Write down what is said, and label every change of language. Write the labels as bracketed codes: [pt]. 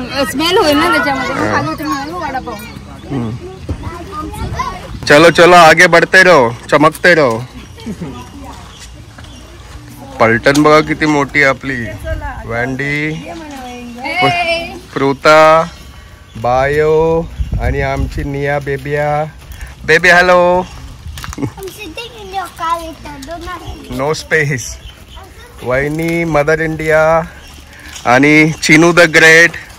[mr] Smell होईल ना त्याच्यामध्ये, खाली उतरून वडापाव. [hi] चलो चलो आगे बढ़ते रहो, चमकते रहो. [mr] पलटण बघा किती मोठी आपली. वॅन्डी, प्रुता, बायो आणि आमची निया बेबिया. Baby hello. [en] No space. [mr] वहिनी मदर इंडिया आणि चिनू द ग्रेट.